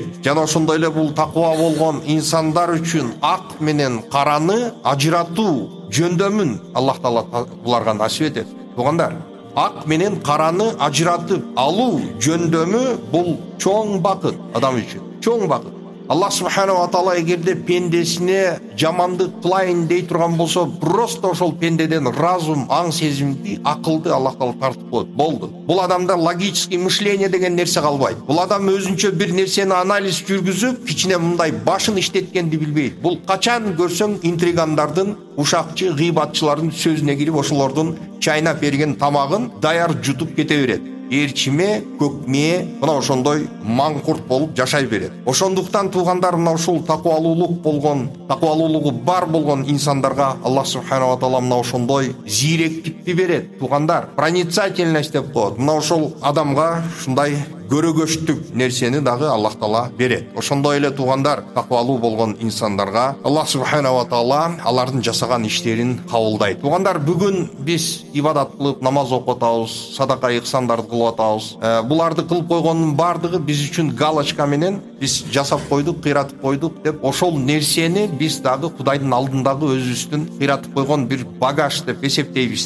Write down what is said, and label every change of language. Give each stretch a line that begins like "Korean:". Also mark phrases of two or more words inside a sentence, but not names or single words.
Kyrgyz: Жана ошондой эле бул такыба болгон инсандар үчүн ак менен караны ажыратуу жөндөмүн Аллах таала буларга насип этет. Тугандар, ак менен караны ажыратып алуу жөндөмү бул чоң бакыт адам үчүн. Чоң бакыт.
Arabic: الله سبحانه وتعالى
Kyrgyz: эгерде пендесине жамандык кылайын дей турган болсо, просто ошол пендеден разум, аң сезимди, акылды Аллах таала тартып коет. Болду. Бул адамда
Russian: логический мышление
Kyrgyz: деген нерсе калбайт. Бул адам өзүнчө бир нерсени анализ жүргүзүп, кичине мындай башын иштеткенди билбейт. Бул качан көрсөң интригандардын, ушакчы, гыйбатчылардын сөзүнө кирип, ошолордун чайнап берген тамагын даяр жутуп кете берет. Эрчиме, көкме, мына ошондой маңкурт болуп жашай берет. Ошондуктан тугандар, мына ушул такыбалуулугу бар болгон инсандарга
Arabic: الله سبحانه وتعالى
Kyrgyz: мына ошондой зиректикти берет. Тугандар, проницательность деп коет. Мына ошол адамга ушундай көрөгөчтүк нерсени дагы Аллах таала берет. Ошондой эле тугандар, такыбалуу болгон инсандарга
Arabic: الله سبحانه وتعالى
Kyrgyz: алардын жасаган иштерин кабылдайт. Тугандар, бүгүн биз ибадат кылып, намаз окуп атабыз, садака ихсандарды кылып атабыз. Буларды кылып койгондун бардыгы биз үчүн галочка менен биз жасап койдук, кыйратып койдук деп ошол нерсени биз дагы Кудайдын алдындагы өзүбүздүн кыйратып койгон бир багаж деп эсептейбиз да.